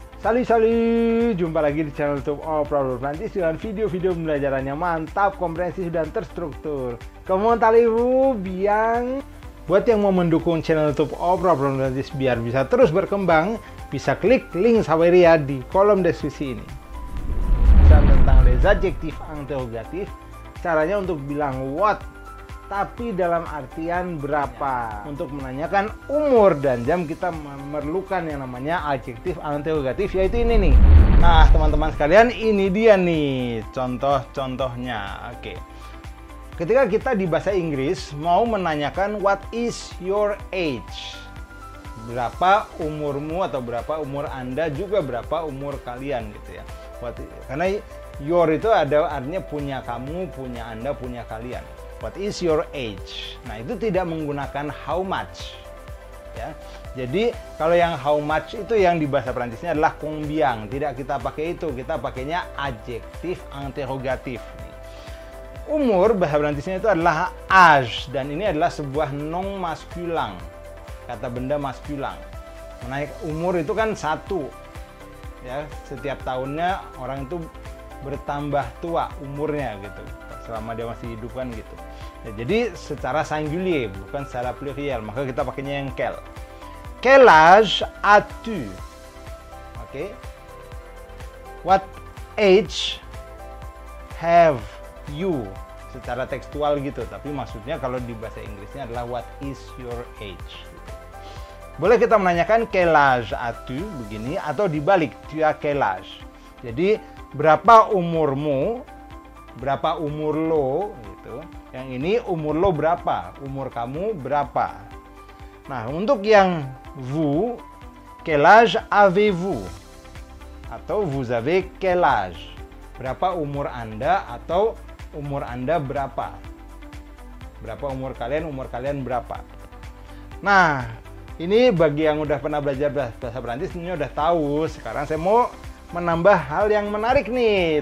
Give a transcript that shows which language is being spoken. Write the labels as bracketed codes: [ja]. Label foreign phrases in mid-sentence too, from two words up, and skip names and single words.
[id] Sali, jumpa lagi di channel YouTube Oprah Prancis dengan video-video pembelajaran yang mantap, komprehensif, dan terstruktur. Kamu tahu biang buat yang mau mendukung channel YouTube Oprah Prancis biar bisa terus berkembang, bisa klik link Saweria di kolom deskripsi ini. Tentang [fr] les adjectifs interrogatifs, [id] caranya untuk bilang what, tapi dalam artian berapa. Untuk menanyakan umur dan jam kita memerlukan yang namanya adjektif interrogatif, yaitu ini nih. Nah teman-teman sekalian, ini dia nih contoh-contohnya. Oke. Ketika kita di bahasa Inggris mau menanyakan [en] what is your age, [id] berapa umurmu atau berapa umur Anda, juga berapa umur kalian gitu ya. Karena your itu ada artinya punya kamu, punya Anda, punya kalian. [en] What is your age? [id] Nah, itu tidak menggunakan [en] how much. [id] Ya. Jadi, kalau yang [en] how much [id] itu yang di bahasa Prancisnya adalah combien. Tidak kita pakai itu, kita pakainya adjektif interrogatif. Umur bahasa Prancisnya itu adalah âge, dan ini adalah sebuah [fr] nom masculin. [id] Kata benda masculin. Menaik umur itu kan satu. Ya, setiap tahunnya orang itu bertambah tua umurnya gitu. Selama dia masih hidup kan gitu. Ya, jadi secara singulier bukan secara pluriel, maka kita pakainya yang quel. [fr] Quel âge as-tu? [id] Oke. [en] What age have you? [id] Secara tekstual gitu, tapi maksudnya kalau di bahasa Inggrisnya adalah [en] what is your age? [id] Boleh kita menanyakan [fr] quel âge as-tu [id] begini, atau dibalik, [fr] tu as quel âge? [id] Jadi berapa umurmu? Berapa umur lo gitu. Yang ini umur lo berapa, umur kamu berapa. Nah, untuk yang vous, [fr] quel âge avez-vous? Atau vous avez quel âge? [id] Berapa umur Anda atau umur Anda berapa? Berapa umur kalian berapa? Nah, ini bagi yang udah pernah belajar bahasa Prancis ini udah tahu. Sekarang saya mau menambah hal yang menarik nih.